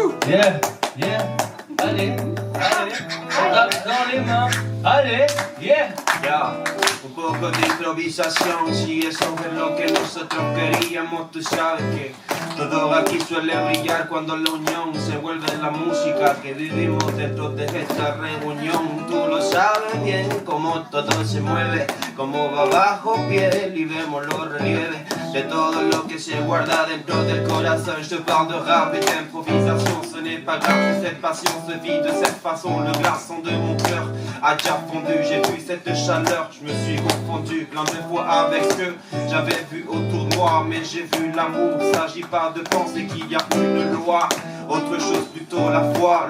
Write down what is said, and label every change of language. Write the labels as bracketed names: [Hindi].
[French] Yeah, yeah, allez, allez, on tape dans les mains, allez, yeah. [Spanish] Ya, un poco de improvisación, si eso es lo que nosotros queríamos, tú sabes que todo aquí suele brillar cuando la unión se vuelve la música que vivimos dentro de esta reunión. Tú lo sabes bien, cómo todo se mueve, cómo va bajo piel y vemos los relieves de todo lo que se guarda dentro del corazón. [French] Je parle de rap et d'improvisation, ce n'est pas grave, cette passion se vit de cette façon. Le glaçon de mon cœur a déjà fondu, j'ai vu cette chaleur, je me suis confondu plein de fois avec ce que j'avais vu autour de moi. Mais j'ai vu l'amour, s'agit pas de penser qu'il y a une loi, autre chose plutôt la foi.